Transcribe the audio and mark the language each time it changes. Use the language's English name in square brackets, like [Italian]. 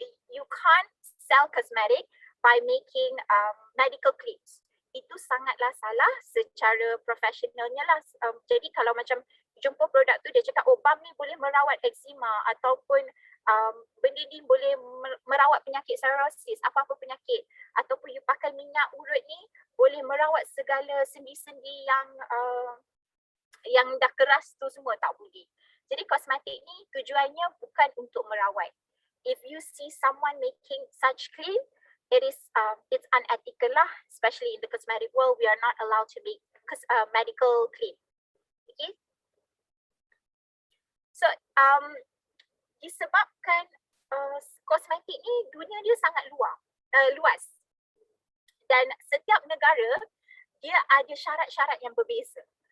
[English] You can't sell cosmetic by making medical claims. [Malay] Itu sangatlah salah secara profesionalnya lah. Jadi kalau macam jumpa produk tu dia cakap, oh balm ni boleh merawat eczema ataupun benda ni boleh merawat penyakit psoriasis, apa-apa penyakit, ataupun you pakai minyak urut ni boleh merawat segala sendi-sendi yang dah keras tu semua, tak boleh. Jadi kosmetik ni tujuannya bukan untuk merawat. [English] If you see someone making such claim, it's unethical lah, especially in the cosmetic world. We are not allowed to make medical claim. Okay. [Malay] So disebabkan kosmetik ni dunia dia sangat luas dan setiap negara dia ada syarat-syarat yang berbeza.